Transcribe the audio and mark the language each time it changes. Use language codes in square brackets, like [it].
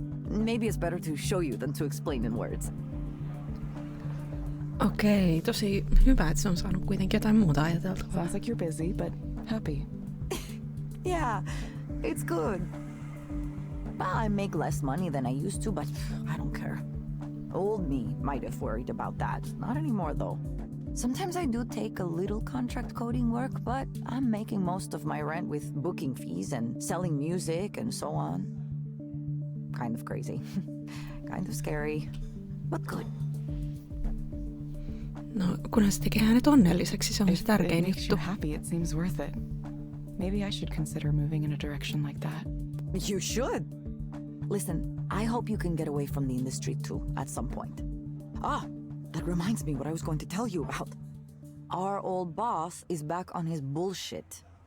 [en] Maybe it's better to show you than to explain in words. [fi] Okei, tosi hyvä, että se on saanut kuitenkin jotain muuta ajateltavaa. [en] Sounds like you're busy, but happy. Yeah, it's good. Well, I make less money than I used to, but I don't care. Old me might have worried about that. Not anymore, though. Sometimes I do take a little contract coding work, but I'm making most of my rent with booking fees and selling music and so on. Kind of crazy. Kind of scary, but good. [fi] No, kunhan se tekee hänet onnelliseksi, se on se [en] If it [fi] tärkein [en] makes you happy, it seems worth it. Maybe I should consider moving in a direction like that. You should. Listen, I hope you can get away from the industry too, at some point. That reminds me what I was going to tell you about. Our old boss is back on his bullshit.